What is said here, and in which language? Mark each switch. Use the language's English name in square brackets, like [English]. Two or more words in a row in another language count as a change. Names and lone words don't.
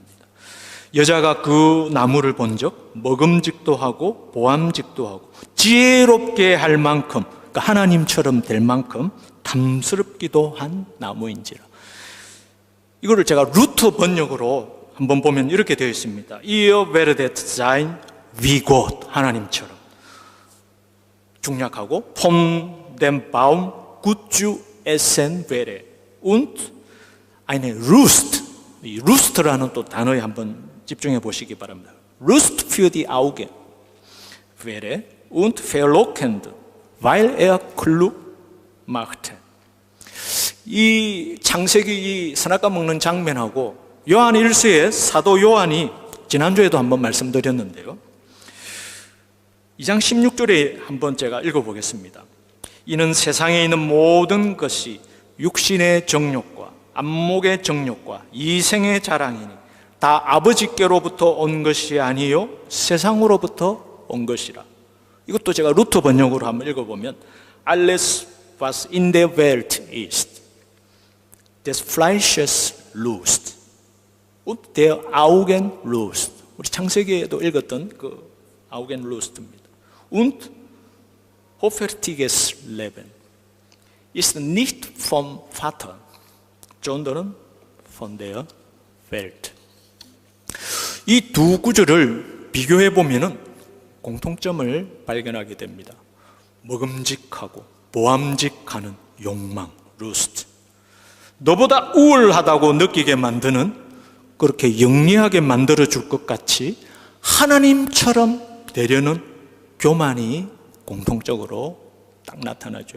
[Korean] 여자가 그 나무를 본 적 먹음직도 하고 보암직도 하고 지혜롭게 할 만큼, 그러니까 하나님처럼 될 만큼 탐스럽기도 한 나무인지라. 이거를 제가 루터 번역으로 한번 보면 이렇게 되어 있습니다. [German] Ihr werdet sein wie Gott, [Korean] 하나님처럼. [German] 중략하고 von dem Baum gut zu essen wäre und eine Lust, [Korean] 이 Lust라는 또 단어에 한번 집중해 보시기 바랍니다. [German] Lust für die Augen wäre und verlockend, weil er klug machte. [Korean] 이 창세기 이 선악과 먹는 장면하고 요한 1서의 사도 요한이 지난주에도 한번 말씀드렸는데요. 2장 16절에 한번 제가 읽어보겠습니다. 이는 세상에 있는 모든 것이 육신의 정욕과 안목의 정욕과 이생의 자랑이니 다 아버지께로부터 온 것이 아니요 세상으로부터 온 것이라. 이것도 제가 루터 번역으로 한번 읽어보면 [German] Alles was in der Welt ist, des Fleisches Lust und der Augen Lust. [Korean] 우리 창세기에도 읽었던 그 [German] Augen Lust [Korean] 입니다. [German] Und hoffärtiges Leben ist nicht vom Vater, sondern von der Welt. [Korean] 이 두 구절을 비교해 보면은 공통점을 발견하게 됩니다. 먹음직하고 보암직하는 욕망, 루스트. 너보다 우월하다고 느끼게 만드는, 그렇게 영리하게 만들어 줄 것 같이 하나님처럼 되려는 교만이 공통적으로 딱 나타나죠.